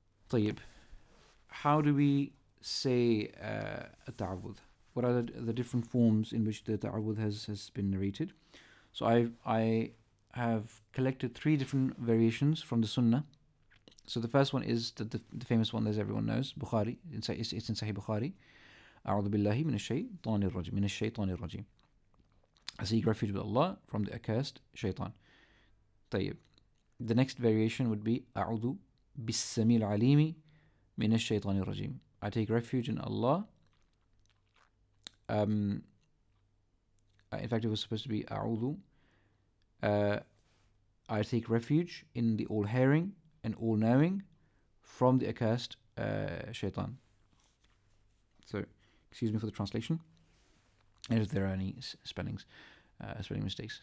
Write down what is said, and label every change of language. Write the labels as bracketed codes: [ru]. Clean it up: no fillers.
[en] طيب, how do we say ta'awudh? What are the different forms in which the ta'awudh has been narrated? So I have collected 3 different variations from the Sunnah. So the first one is the famous one that everyone knows, Bukhari. It's in Sahih Bukhari. [ar] أعوذ بالله من الشيطان الرجيم. [en] I seek refuge with Allah from the accursed shaitan. [ar] طيب. [en] The next variation would be [ar] أعوذ بالسميع العليم من الشيطان الرجيم. [en] I take refuge in Allah. In fact, it was supposed to be أعوذ. I take refuge in the all-hearing and all-knowing from the accursed shaitan. So, excuse me for the translation, and if there are any spelling mistakes.